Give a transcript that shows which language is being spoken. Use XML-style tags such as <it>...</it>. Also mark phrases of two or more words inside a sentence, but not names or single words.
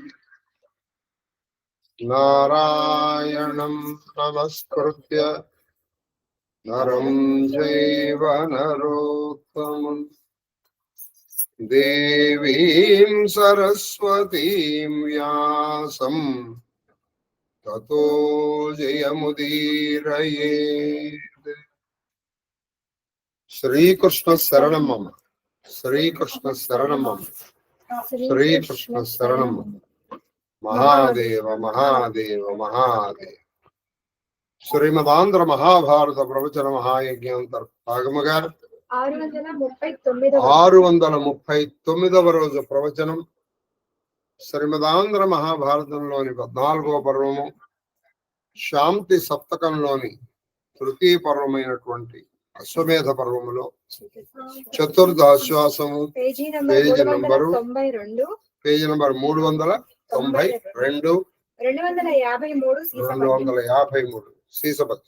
<sa>नारायणं नमस्कृत्य नरं चैव नरोत्तमम् देवीं सरस्वतीं व्यासं ततो जयमुदीरयेत्। श्रीकृष्ण शरणं मम, श्रीकृष्ण शरणं मम, श्रीकृष्ण शरणं मम। महादेव महादेव महादेव।</sa> <te>శ్రీమదాంధ్ర మహాభారత ప్రవచన మహాయజ్ఞాంతర్భాగముగా 639వ రోజు ప్రవచనం. శ్రీమదాంధ్ర మహాభారతంలోని 14వ పర్వము, శాంతి సప్తకంలోని తృతీయ పర్వమైనటువంటి అశ్వమేధ పర్వములో చతుర్థ ఆశ్వాసము, పేజీ నంబరు 392, 253 సీసబత్.</te>